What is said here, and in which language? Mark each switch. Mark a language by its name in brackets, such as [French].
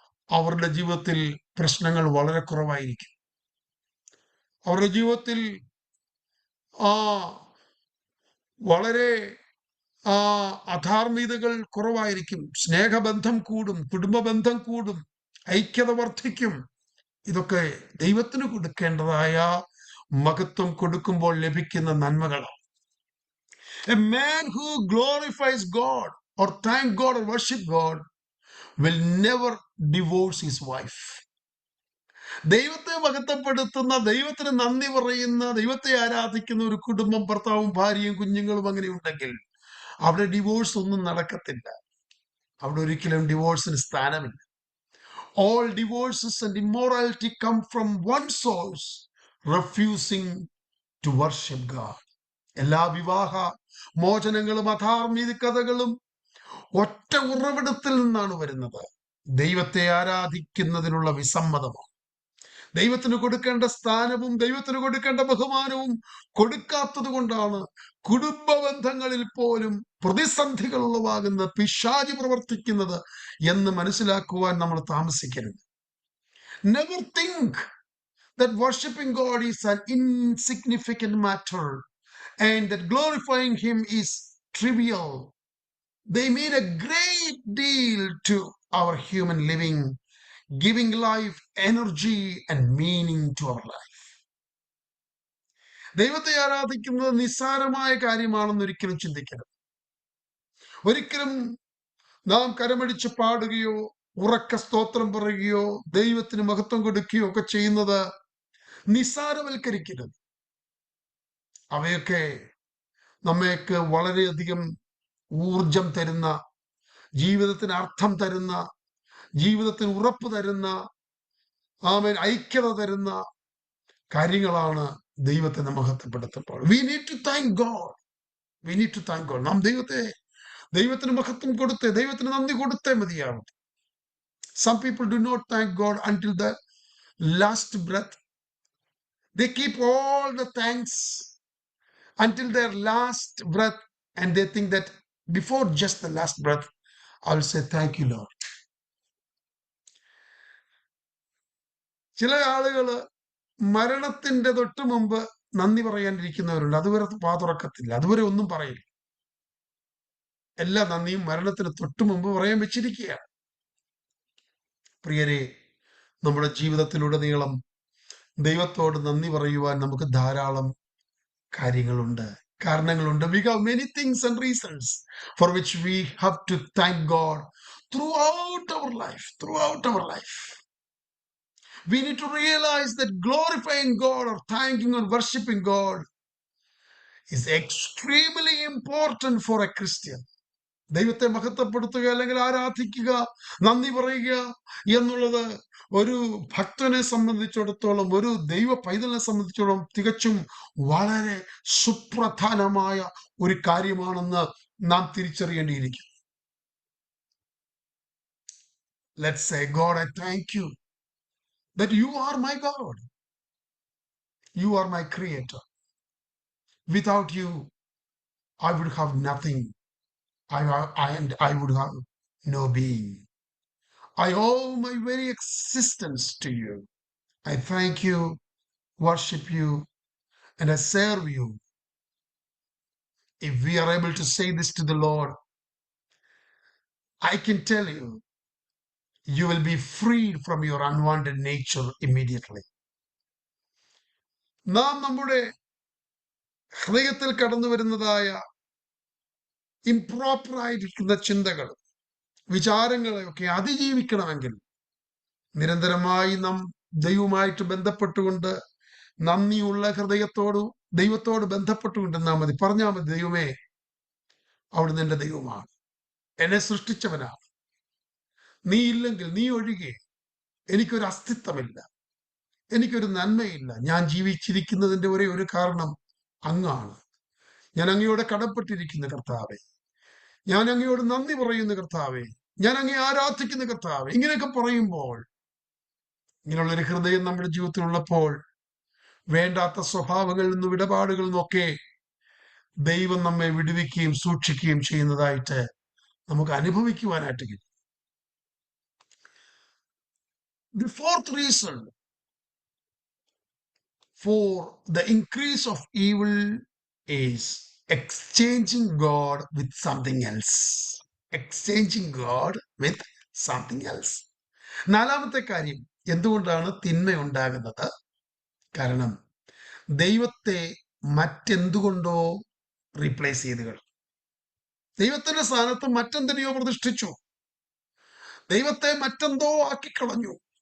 [Malayalam] അവരുടെ ജീവിതത്തിൽ പ്രശ്നങ്ങൾ വളരെ കുറവായിരിക്കും. അവരുടെ ജീവിതത്തിൽ ആ വളരെ അധാർമികതകൾ കുറവായിരിക്കും. സ്നേഹബന്ധം കൂടും, കുടുംബ ബന്ധം കൂടും, ഐക്യത വർദ്ധിക്കും. ഇതൊക്കെ ദൈവത്തിന് കൊടുക്കേണ്ടതായ മഹത്വം കൊടുക്കുമ്പോൾ ലഭിക്കുന്ന നന്മകളാണ്. [English] A man who glorifies God or thank God or worship God will never divorce his wife. [Malayalam] ദൈവത്തെ മഹത്വപ്പെടുത്തുന്ന, ദൈവത്തിന് നന്ദി പറയുന്ന, ദൈവത്തെ ആരാധിക്കുന്ന ഒരു കുടുംബം, ഭർത്താവും ഭാര്യയും കുഞ്ഞുങ്ങളും അങ്ങനെ ഉണ്ടെങ്കിൽ അവിടെ ഡിവോഴ്സ് ഒന്നും നടക്കത്തില്ല. അവിടെ ഒരിക്കലും ഡിവോഴ്സിന് സ്ഥാനമില്ല. [English] All divorces and immorality come from one source, refusing to worship God. [Malayalam] എല്ലാ വിവാഹ മോചനങ്ങളും അധാർമികതകളും ഒറ്റ ഉറവിടത്തിൽ നിന്നാണ് വരുന്നത്. ദൈവത്തെ ആരാധിക്കുന്നതിനുള്ള വിസമ്മതമാണ്. ദൈവത്തിന് കൊടുക്കേണ്ട സ്ഥാനവും ദൈവത്തിന് കൊടുക്കേണ്ട ബഹുമാനവും കൊടുക്കാത്തത് കൊണ്ടാണ് കുടുംബ ബന്ധങ്ങളിൽ പോലും പ്രതിസന്ധികൾ ഉളവാകുന്ന, പിശാചി പ്രവർത്തിക്കുന്നത് എന്ന് മനസ്സിലാക്കുവാൻ നമ്മൾ താമസിക്കരുത്. [English] Never think that worshiping God is an insignificant matter and that glorifying Him is trivial. They mean a great deal to our human living, giving life, energy and meaning to our life. [Malayalam] ദൈവത്തെ ആരാധിക്കുന്നത് നിസ്സാരമായ കാര്യമാണെന്ന് ഒരിക്കലും ചിന്തിക്കരുത്. ഒരിക്കലും നാം കരമടിച്ച് പാടുകയോ ഉറക്ക സ്തോത്രം പറയുകയോ ദൈവത്തിന് മഹത്വം കൊടുക്കുകയോ ഒക്കെ ചെയ്യുന്നത് നിസ്സാരവൽക്കരിക്കരുത്. അവയൊക്കെ നമ്മൾക്ക് വളരെയധികം ഊർജം തരുന്ന, ജീവിതത്തിന് അർത്ഥം തരുന്ന, ജീവിതത്തിന് ഉറപ്പ് തരുന്ന, ഐക്യത തരുന്ന കാര്യങ്ങളാണ് ദൈവത്തെ മഹത്വപ്പെടുത്തുമ്പോൾ. [English] We need to thank God. We need to thank God. [Malayalam] നാം ദൈവത്തിന് മഹത്വം കൊടുത്തേ, ദൈവത്തിന് നന്ദി കൊടുത്തേ മതിയാവും. [English] Some people do not thank God until the last breath. They keep all the thanks until their last breath and they think that before just the last breath I will say thank you Lord. [Malayalam] ചില ആളുകള് മരണത്തിന്റെ തൊട്ട് മുമ്പ് നന്ദി പറയാനിരിക്കുന്നവരുണ്ട്. അതുവരെ വാ തുറക്കത്തില്ല, അതുവരെ ഒന്നും പറയില്ല. എല്ലാ നന്ദിയും മരണത്തിന് തൊട്ട് മുമ്പ് പറയാൻ വെച്ചിരിക്കുകയാണ്. പ്രിയരെ, നമ്മുടെ ജീവിതത്തിലുടനീളം ദൈവത്തോട് നന്ദി പറയുവാൻ നമുക്ക് ധാരാളം കാര്യങ്ങളുണ്ട്, കാരണങ്ങളുണ്ട്. [English] We have many things and reasons for which we have to thank God throughout our life. We need to realize that glorifying God or thanking or worshiping God is extremely important for a Christian. [Malayalam] ദൈവത്തെ മഹത്വപ്പെടുത്തുക അല്ലെങ്കിൽ ആരാധിക്കുക, നന്ദി പറയുക എന്നുള്ളത് ഒരു ഭക്തനെ സംബന്ധിച്ചിടത്തോളം, ഒരു ദൈവ പൈതലിനെ സംബന്ധിച്ചിടത്തോളം തികച്ചും വളരെ സുപ്രധാനമായ ഒരു കാര്യമാണെന്ന് നാം തിരിച്ചറിയേണ്ടിയിരിക്കുന്നു. [English] Let's say, God, I thank you that you are my God. You are my creator. Without you, I would have nothing. I would have no being. I owe my very existence to you. I thank you, worship you, and I serve you. If we are able to say this to the Lord, I can tell you, you will be freed from your unwanted nature immediately. [Malayalam] നാം നമ്മുടെ ഹൃദയത്തിൽ കടന്നു വരുന്നതായ improper ആയിരിക്കുന്ന ചിന്തകൾ, വിചാരങ്ങളെയൊക്കെ അതിജീവിക്കണമെങ്കിൽ നിരന്തരമായി നാം ദൈവവുമായിട്ട് ബന്ധപ്പെട്ടുകൊണ്ട് നന്ദിയുള്ള ദൈവത്തോട് ബന്ധപ്പെട്ടുകൊണ്ടിരുന്നാൽ മതി. പറഞ്ഞാൽ മതി, ദൈവമേ, അവിടുന്ന് എൻ്റെ ദൈവമാണ്, എന്നെ സൃഷ്ടിച്ചവനാണ്. നീ ഇല്ലെങ്കിൽ, നീ ഒഴികെ എനിക്കൊരു അസ്തിത്വമില്ല, എനിക്കൊരു നന്മയില്ല. ഞാൻ ജീവിച്ചിരിക്കുന്നതിൻ്റെ ഒരേ ഒരു കാരണം അങ്ങാണ്. ഞാൻ അങ്ങയോട് കടപ്പെട്ടിരിക്കുന്ന കർത്താവേ, ഞാൻ അങ്ങയോട് നന്ദി പറയുന്ന കർത്താവേ, ഞാൻ അങ്ങയെ ആരാധിക്കുന്ന കർത്താവേ. ഇങ്ങനെയൊക്കെ പറയുമ്പോൾ, ഇങ്ങനെയുള്ളൊരു ഹൃദയം നമ്മുടെ ജീവിതത്തിലുള്ളപ്പോൾ വേണ്ടാത്ത സ്വഭാവങ്ങളിൽ നിന്നും ഇടപാടുകളിൽ നിന്നൊക്കെ ദൈവം നമ്മെ വിടുവിക്കുകയും സൂക്ഷിക്കുകയും ചെയ്യുന്നതായിട്ട് നമുക്ക് അനുഭവിക്കുവാനായിട്ട് കഴിയും. [English] The fourth reason for the increase of evil is exchanging God with something else. Exchanging God with something else. [Malayalam] നാലാമത്തെ കാര്യം, എന്തുകൊണ്ടാണ് തിന്മ ഉണ്ടാകുന്നത്? കാരണം ദൈവത്തെ മറ്റെന്തുകൊണ്ടോ റീപ്ലേസ് ചെയ്ത് ദൈവത്തിന്റെ സ്ഥാനത്ത് മറ്റെന്തിനെയോ പ്രതിഷ്ഠിച്ചു, ദൈവത്തെ മറ്റെന്തോ ആക്കിക്കളഞ്ഞു.